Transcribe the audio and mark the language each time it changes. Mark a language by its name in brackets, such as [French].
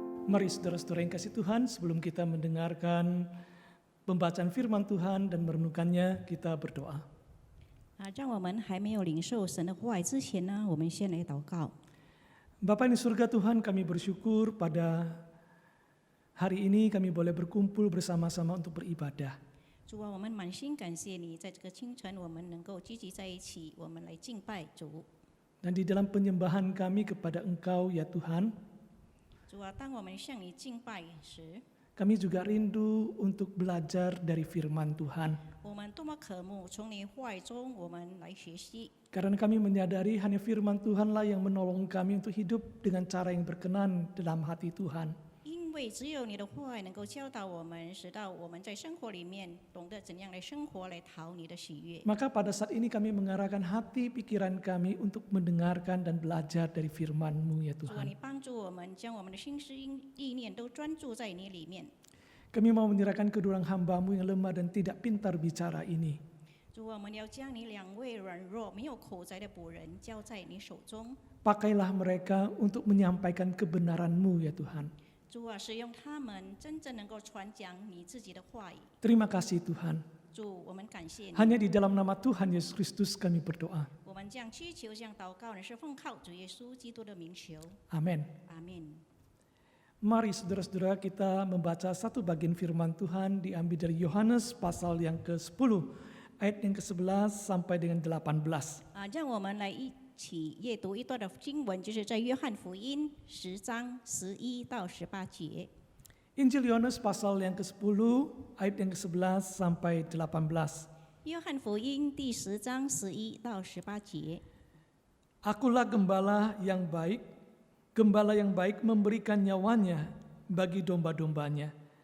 [Indonesian] Mari saudara-saudara yang kasih Tuhan, sebelum kita mendengarkan pembacaan firman Tuhan dan merenungkannya, kita berdoa. [Chinese] 让我们还没有领受神的话语之前呢，我们先来祷告。 [Indonesian] Bapa di surga Tuhan, kami bersyukur pada hari ini kami boleh berkumpul bersama-sama untuk beribadah. [Chinese] 主啊，我们满心感谢你，在这个清晨，我们能够聚集在一起，我们来敬拜主。 [Indonesian] Dan di dalam penyembahan kami kepada Engkau ya Tuhan, [Chinese] 主啊，当我们向你敬拜时， [Indonesian] kami juga rindu untuk belajar dari firman Tuhan. [Chinese] 我们多么渴慕从你话语中我们来学习， [Indonesian] Karena kami menyadari hanya firman Tuhanlah yang menolong kami untuk hidup dengan cara yang berkenan dalam hati Tuhan. [Chinese] 因为只有你的话语能够教导我们，使到我们在生活里面懂得怎样来生活，来讨你的喜悦。 [Indonesian] Maka pada saat ini kami mengarahkan hati pikiran kami untuk mendengarkan dan belajar dari firman-Mu ya [Chinese] 主啊， [Indonesian] Tuhan. [Chinese] 你帮助我们，将我们的心思意念都专注在你里面。 [Indonesian] Kami mau menyerahkan kedua hamba-Mu yang lemah dan tidak pintar bicara ini. [Chinese] 主啊，我们要将你两位软弱、没有口才的仆人交在你手中。 [Indonesian] Pakailah mereka untuk menyampaikan kebenaran-Mu ya Tuhan. [Chinese] 主啊，使用他们真正能够传讲你自己的话语。 [Indonesian] Terima kasih Tuhan. [Chinese] 主，我们感谢你。 [Indonesian] Hanya di dalam nama Tuhan Yesus Kristus kami berdoa. [Chinese] 我们将祈求、将祷告，呢是奉靠主耶稣基督的名求。 [Indonesian] Amin. [Chinese] 阿门。 [Indonesian] Mari saudara-saudara kita membaca satu bagian firman Tuhan diambil dari Yohanes pasal yang ke-10 ayat yang ke-11 sampai dengan 18. [Chinese] 让我们来一起阅读一段的经文，就是在约翰福音10章11到18节。 [Indonesian] Injil Yohanes pasal yang ke-10 ayat yang ke-11 sampai 18. [Chinese] 约翰福音第10章11到18节。 [Indonesian] Akulah gembala yang baik. Gembala yang baik memberikan nyawanya bagi domba-dombanya.